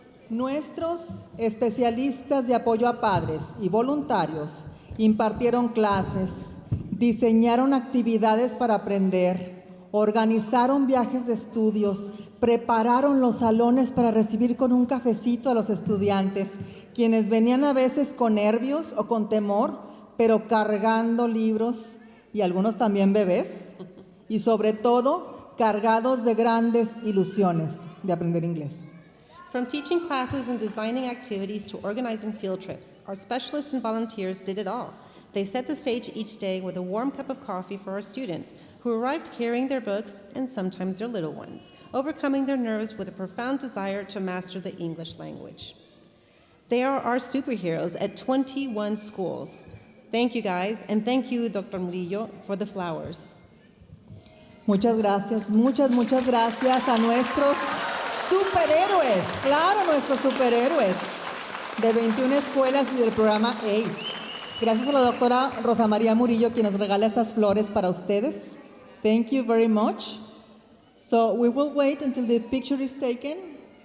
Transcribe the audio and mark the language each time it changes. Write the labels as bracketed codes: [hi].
[es] Nuestros especialistas de apoyo a padres y voluntarios impartieron clases, diseñaron actividades para aprender, organizaron viajes de estudios, prepararon los salones para recibir con un cafecito a los estudiantes, quienes venían a veces con nervios o con temor, pero cargando libros y algunos también bebés, y sobre todo cargados de grandes ilusiones de aprender inglés. [en] From teaching classes and designing activities to organizing field trips, our specialists and volunteers did it all. They set the stage each day with a warm cup of coffee for our students, who arrived carrying their books and sometimes their little ones, overcoming their nerves with a profound desire to master the English language. They are our superheroes at 21 schools. Thank you, guys, and thank you, Dr. Murillo, for the flowers. [es] Muchas gracias a nuestros superhéroes, claro, nuestros superhéroes de 21 escuelas y del programa ACE. Gracias a la doctora Rosa María Murillo, quien nos regala estas flores para ustedes. [en] Thank you very much. So we will wait until the picture is taken.